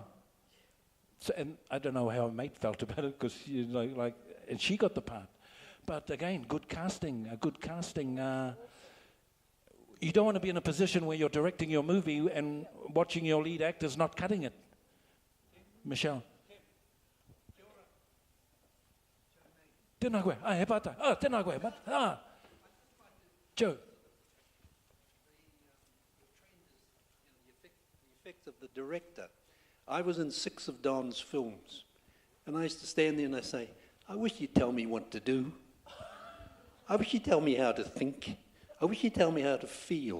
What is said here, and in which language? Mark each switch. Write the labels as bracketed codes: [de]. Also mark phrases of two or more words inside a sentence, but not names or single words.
[en] So, and I don't know how her mate felt about it because, and she got the part. But again, good casting. You don't want to be in a position where you're directing your movie and watching your lead actors not cutting it. Michelle. [mi] Tēnā koe. He pata. Tēnā koe. [en] Joe. The effect of the director. I was in 6 of Don's films, and I used to stand there and I say, I wish you'd tell me what to do. I wish you'd tell me how to think. I wish you'd tell me how to feel.